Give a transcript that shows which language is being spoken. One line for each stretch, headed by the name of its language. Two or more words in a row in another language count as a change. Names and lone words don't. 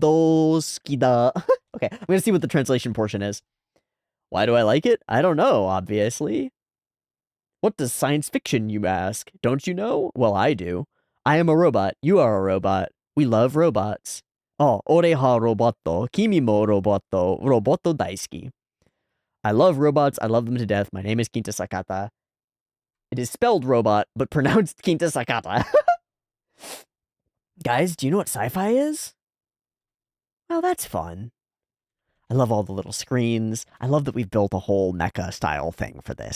English: Okay, I'm gonna see what the translation portion is. Why do I like it? I don't know, obviously. What does science fiction, you ask? Don't you know? Well, I do. I am a robot. You are a robot. We love robots. Oh,
Japanese: 俺はロボット. 君もロボット。ロボット大好き.
English: I love robots. I love them to death. My name is Kinta Sakata. It is spelled robot, but pronounced Kinta Sakata. Guys, do you know what sci-fi is? Well, that's fun. I love all the little screens. I love that we've built a whole mecha style thing for this.